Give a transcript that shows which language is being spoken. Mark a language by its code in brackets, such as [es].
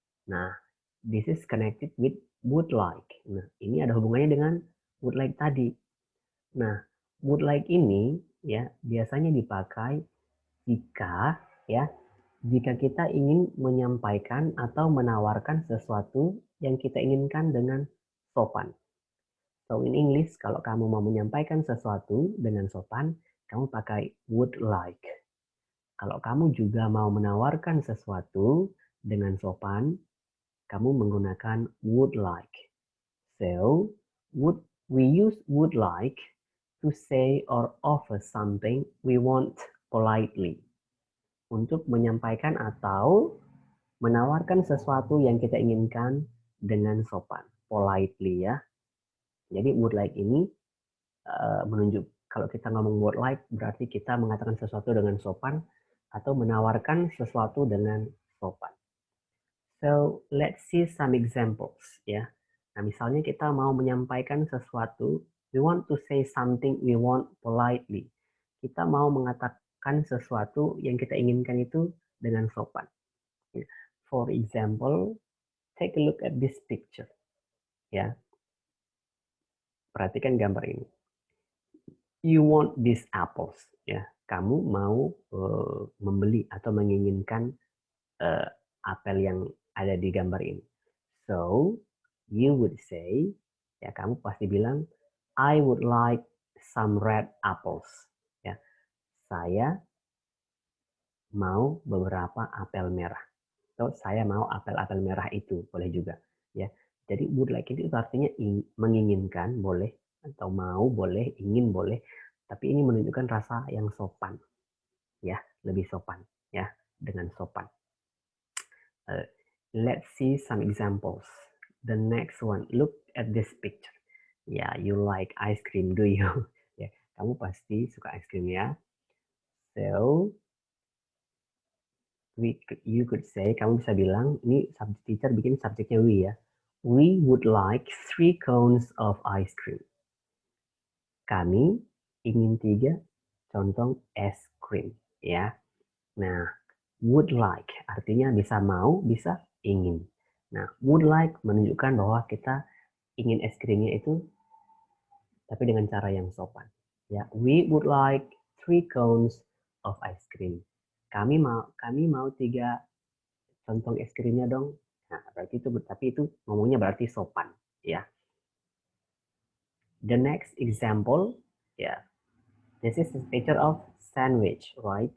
[en] Nah, this is connected with would like. [id] Nah, ini ada hubungannya dengan would like tadi. Nah, would like ini ya biasanya dipakai jika kita ingin menyampaikan atau menawarkan sesuatu yang kita inginkan dengan sopan. So in English, kalau kamu mau menyampaikan sesuatu dengan sopan, kamu pakai would like. Kalau kamu juga mau menawarkan sesuatu dengan sopan, kamu menggunakan would like. [en] So, we use would like to say or offer something we want politely. [id] Untuk menyampaikan atau menawarkan sesuatu yang kita inginkan dengan sopan, politely ya. Jadi would like ini menunjuk kalau kita ngomong would like berarti kita mengatakan sesuatu dengan sopan atau menawarkan sesuatu dengan sopan. [en] So, let's see some examples ya. [id] Nah, misalnya kita mau menyampaikan sesuatu, [en] we want to say something we want politely. [id] Kita mau mengatakan sesuatu yang kita inginkan itu dengan sopan. [en] For example, take a look at this picture. [id] Ya, perhatikan gambar ini. [en] You want these apples. [id] Ya, kamu mau membeli atau menginginkan apel yang ada di gambar ini. [en] So, you would say, [id] ya kamu pasti bilang, [en] I would like some red apples. [id] Ya, saya mau beberapa apel merah. Atau saya mau apel-apel merah itu, boleh juga. Ya, jadi would like itu artinya menginginkan, boleh. atau mau boleh, ingin boleh, tapi ini menunjukkan rasa yang sopan, ya, lebih sopan, ya, dengan sopan. [en] Let's see some examples. The next one, look at this picture. Ya, you like ice cream, do you? [id] Ya, kamu pasti suka ice cream ya. [en] So, you could say, [id] kamu bisa bilang, ini subject teacher bikin subjeknya we ya. [en] We would like 3 cones of ice cream. [id] Kami ingin 3 contong es krim ya. Nah, would like artinya bisa mau, bisa ingin. Nah, would like menunjukkan bahwa kita ingin es krimnya itu tapi dengan cara yang sopan. [en] Ya, we would like 3 cones of ice cream. [id] Kami mau 3 contong es krimnya dong. Nah, berarti itu tapi itu ngomongnya berarti sopan, ya. [en] The next example, ya. This is a picture of sandwich, right?